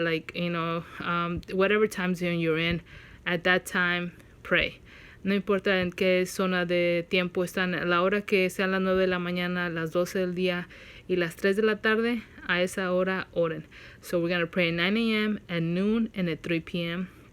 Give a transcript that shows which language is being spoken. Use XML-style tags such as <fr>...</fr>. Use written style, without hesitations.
<en>Like, whatever time zone you're in, at that time, pray.</en> <es>No importa en qué zona de tiempo están, a la hora que sean las 9 de la mañana, las 12 del día y las 3 de la tarde, a esa hora oren.</es> <en>So we're going to pray at 9 a.m., at noon, and at 3 p.m.</en>